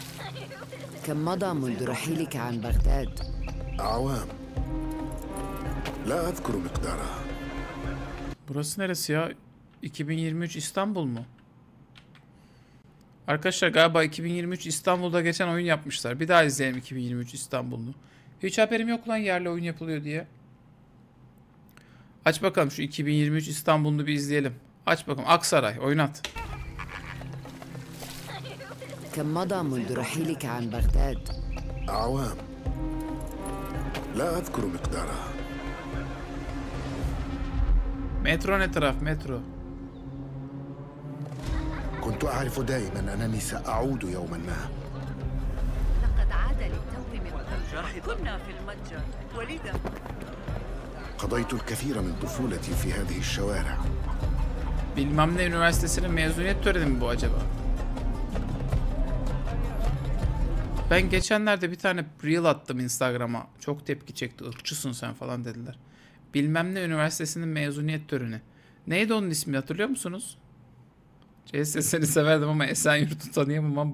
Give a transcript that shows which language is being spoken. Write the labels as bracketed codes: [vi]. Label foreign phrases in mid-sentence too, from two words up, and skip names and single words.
[ar] كم مضى منذ رحيلك عن بغداد؟ أعوام. لا أذكر مقدارها. [tr] Burası neresi ya? 2023 İstanbul mu? Arkadaşlar galiba 2023 İstanbul'da geçen oyun yapmışlar. Bir daha izleyelim 2023 İstanbul'u. Hiç haberim yok lan yerli oyun yapılıyor diye. Aç bakalım şu 2023 İstanbul'u bir izleyelim. Aç bakalım. Aksaray oynat. [ar] كم مضى منذ رحيلك عن بغداد؟ أعوام. لا أذكر مقدارها. [tr] Metro ne taraf? Metro. [ar] كنت أعرف دائما أنني سأعود يوما ما. لقد عاد للتو من قبل. كنا في المتجر ولذا قضيت الكثير من طفولتي في هذه الشوارع. [tr] Bilmem ne üniversitesinin mezuniyet töreni mi bu acaba? Ben geçenlerde bir tane reel attım Instagram'a. Çok tepki çekti. Irkçısın sen falan dediler. Bilmem ne üniversitesinin mezuniyet töreni. Neydi onun ismi hatırlıyor musunuz? CS seni severdim ama Esenyurt'u tanıyamam.